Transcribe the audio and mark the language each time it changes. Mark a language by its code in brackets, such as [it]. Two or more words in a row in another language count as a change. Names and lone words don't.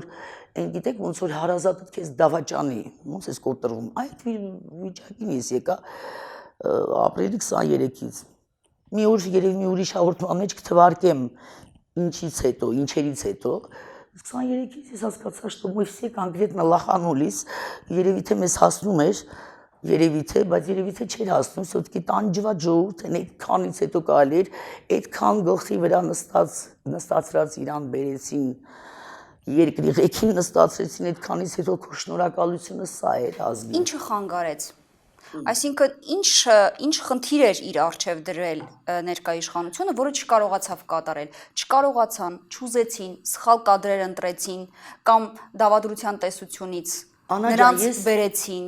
[hy] այն գիտեք ոնց որ հարազատդ քեզ դավաճանի, ոնց ես կոտրվում, այդ վիճակին ես եկա ապրիլի 23-ից, մի օր երևի մի ուրիշ հաղորդման մեջ կթվարկեմ ինչերից հետո, 23-ից ես հասկացա, [ru] что мы все конкретно лоханулись, [hy] երևի թե մեզ հասնում էր, բայց երևի թե չէր հասնում, все-таки տանջված ժողովուրդն այդքանից հետո կարելի էր, այդքան գլխի վրա նստացրած իրան բերեցին, երկրի ղեկին նստացրեցին, այդքանից հետո քո շնորհակալությունը սա էր ազգին։ Ինչը խանգարեց։ Այսինքն ինչ խնդիր էր իր առջև դրել ներկա իշխանությունը, որը չկարողացավ կատարել, չկարողացան, չուզեցին, սխալ կադրեր ընտրեցին կամ դավադրության տեսությունից նրանց բերեցին։